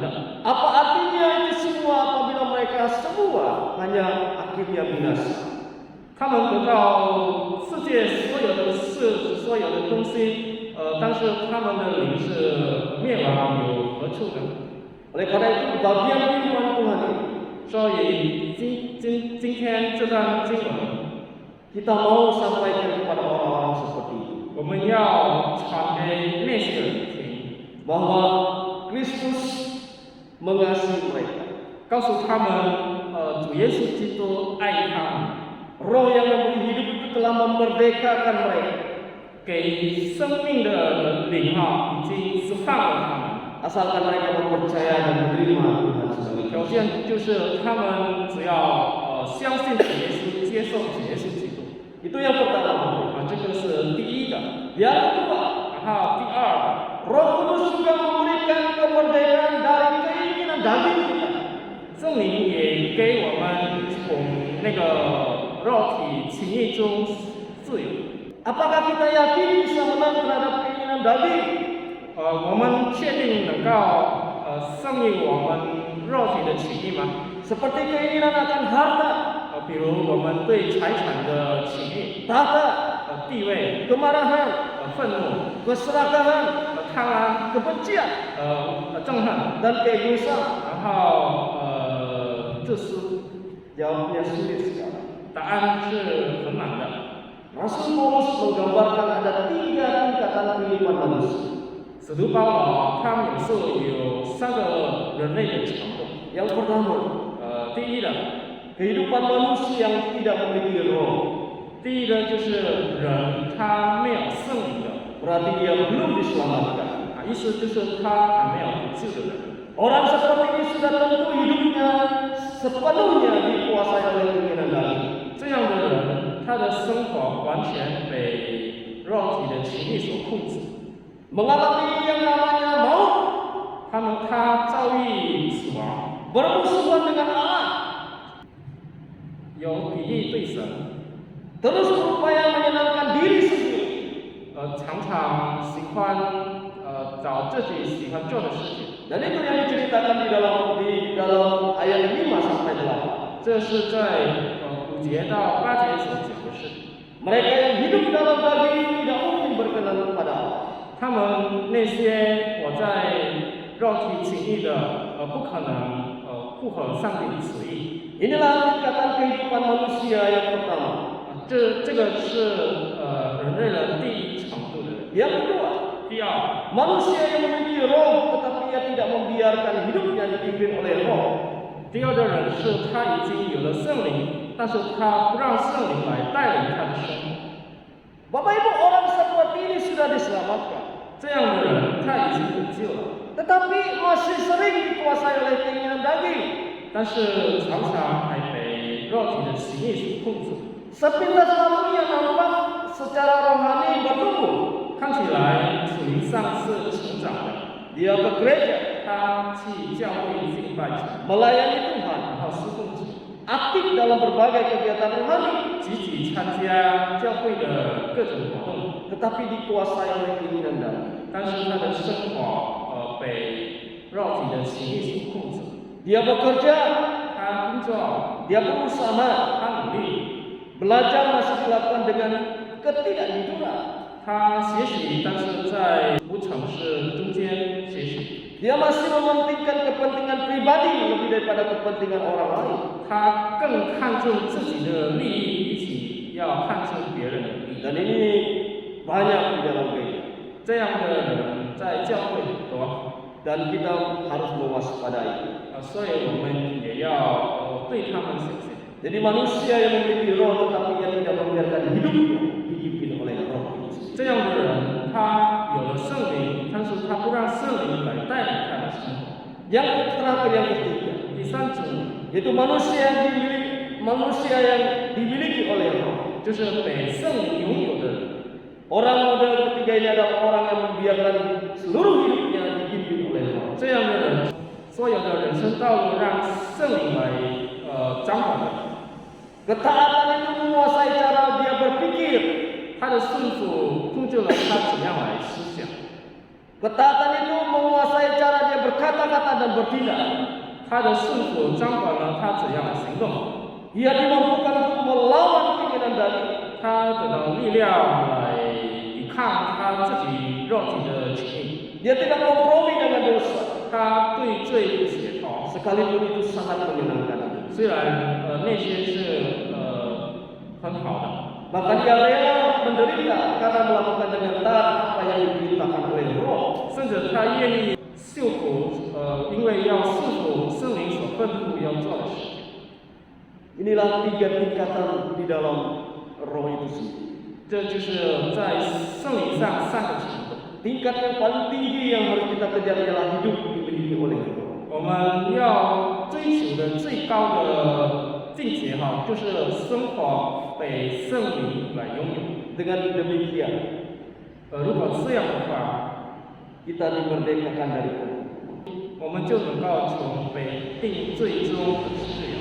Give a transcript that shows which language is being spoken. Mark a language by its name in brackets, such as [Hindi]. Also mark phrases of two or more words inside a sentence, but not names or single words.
[Indonesian] Apa artinya itu semua apabila mereka semua hanya akhirnya binasa? [Chinese] 他们得到世界所有的事、所有的东西，但是他们的灵是灭亡，有何处呢？ [Indonesian] Oleh karena itu bagian firman Tuhan ini [Chinese] 所以今天这段经文， [Indonesian] kita mau sampaikan kepada orang-orang seperti ini [Chinese] 我们要传给那些人听， [Indonesian] bahwa Kristus mengasihi mereka. [Chinese] 告诉他们，主耶稣基督爱他们， [Indonesian] Roh yang memberi hidup itu telah memerdekakan mereka. [Chinese] 给生命的灵已经释放了他们。 [Indonesian] Asalkan mereka mempercaya dan menerima Tuhan sebagai [Chinese] 条件就是他们只要相信主耶稣，接受主耶稣基督。 [Indonesian] Itu yang pertama. [Chinese] 这个是第一个。 [Indonesian] Yang kedua, [Chinese] 然后第二个， [Indonesian] Roh Kudus juga memberikan kemerdekaan dari keinginan daging kita. [Chinese] 圣灵也给我们从那个肉体情欲中自由。 [Indonesian] Apakah kita yakin bisa menang terhadap keinginan daging? [Chinese] 我们确定能够胜利我们肉体的情欲吗？ [Indonesian] Seperti keinginan akan harta, [Chinese] 比如我们对财产的情欲、 [Indonesian] tahta, [Chinese] 地位、 [Indonesian] kemarahan, [Chinese] 愤怒、 [Indonesian] keserakahan, [Chinese] 贪婪、 [Indonesian] kebencian, [Chinese] 憎恨， [Indonesian] dan keegoisan. [Chinese] 然后自私。 [Indonesian] Jawabnya sulit sekali. [Chinese] 答案是很难的。 [Indonesian] Rasul Paulus menggambarkan ada 3 tingkatan kehidupan manusia. [Chinese] 使徒保罗他描述有3个人类的程度。 [Indonesian] Yang pertama, [Chinese] 第一的， [Indonesian] kehidupan manusia yang tidak memiliki roh. [Chinese] 第一个就是人他没有圣灵的， [Indonesian] Berarti dia belum diselamatkan. [Chinese] 意思就是他还没有得救的人。 [Indonesian] Orang seperti ini sudah tentu hidupnya sepenuhnya dikuasai oleh keinginan daging. [Chinese] 这样的人，他的生活完全被肉体的情欲所控制， [Indonesian] Mengalami yang namanya maut, [Chinese] 他遭遇死亡， [Indonesian] bermusuhan dengan Allah, [Chinese] 有敌意对神， [Indonesian] terus berupaya menyenangkan diri sendiri. [Chinese] 常常喜欢找自己喜欢做的事情。 [Indonesian] Dan itu yang diceritakan di dalam ayat 5 sampai 8. [Chinese] 这是在5节到8节所讲的事。 [Indonesian] Mereka yang hidup dalam daging tidak mungkin berkenan kepada Allah. [Chinese] 他们那些活在肉体情欲的，不可能不合上帝的旨意。 [Indonesian] Inilah tingkatan kehidupan manusia yang pertama. [Chinese] 这个是人类的第一程度的人。 [Indonesian] Yang kedua, [Chinese] 第二， [Indonesian] manusia yang memiliki roh tetapi ia tidak membiarkan hidupnya dipimpin oleh roh. [Chinese] 第二的人是他已经有了圣灵，但是他不让圣灵来带领他的生活。 [Indonesian] Bapak Ibu, orang seperti ini sudah diselamatkan. [Chinese] 这样的人他已经得救了， [Indonesian] tetapi masih sering dikuasai oleh keinginan daging. [Chinese] 但是常常还被肉体的情欲所控制。 [Indonesian] Sepintas waktu yang nampak secara rohani bertumbuh. [Chinese] 看起来属灵上是成长的， [Indonesian] Dia ke gereja, [Chinese] 他去教会敬拜主， [Indonesian] melayani Tuhan, [Chinese] 然后侍奉主， [Indonesian] aktif dalam berbagai kegiatan rohani, [Chinese] 积极参加教会的各种活动， [Indonesian] tetapi dikuasai oleh keinginan daging. [Chinese] 但是他的生活被肉体的情欲所控制。 [Indonesian] Dia bekerja, [Chinese] 他工作， [Indonesian] dia berusaha, [Chinese] 他努力， [Indonesian] belajar masih dilakukan dengan ketidakjujuran. [Chinese] 他学习，但是在无尝试中间学习。 [Indonesian] Dia masih mementingkan kepentingan pribadi lebih daripada kepentingan orang lain. [Chinese] 他更看重自己的利益，比起要看重别人的利益。 [Indonesian] Dan ini banyak di dalam gereja. [Chinese] 这样的人在教会很多， [Indonesian] Dan kita harus mewaspadai. [Chinese] 所以我们也要对他们小心。 [Indonesian] Jadi manusia yang memiliki roh tetapi yang tidak membiarkan hidupnya dipimpin oleh roh itu. [Chinese] 这样的人，他有了圣灵，但是他不让圣灵来带领他的生活。 [Indonesian] Yang terakhir yang ketiga, [Chinese] 第三种 [Indonesian] yaitu manusia yang dimiliki oleh roh. [Chinese] 就是被圣灵拥有的人。 [Indonesian] Orang model ketiga ini adalah orang yang membiarkan seluruh hidupnya dipimpin oleh roh. [Chinese] 这样的人，所有的人生道路让圣灵来掌管的。 [Indonesian] Ketaatan itu menguasai cara dia berpikir. [Chinese] 他的顺服控制了他怎样来思想。 [Indonesian] Ketaatan itu menguasai cara dia berkata-kata dan bertindak. [Chinese] 他的顺服掌管了他怎样的行动。 [Indonesian] Dia dimampukan untuk melawan keinginan daging. [Chinese] 他得到力量来抵抗他自己肉体的情欲。 [Indonesian] Dia tidak kompromi dengan dosa. [Chinese] 他对罪不协调。 [Indonesian] Sekalipun itu sangat menyenangkan. [Chinese] 虽然那些是很好的， [Indonesian] Bahkan dia rela menderita karena melakukan dengan taat apa yang diperintahkan oleh roh. [Chinese] 甚至他愿意受苦，因为要顺服圣灵所吩咐要做的事情。 [Indonesian] Inilah 3 tingkatan di dalam roh itu sendiri. [Chinese] 这就是在圣灵上3个程度。 [Indonesian] Tingkat yang paling tinggi yang harus kita kejar ialah hidup dimiliki oleh roh. [Chinese] 我们要追求的最高的境界就是生活被圣灵来拥有。 [Indonesian] Dengan demikian, [Chinese] 如果这样的话， [Indonesian] kita dimerdekakan dari roh. [Chinese] 我们就能够从被定最终的自由。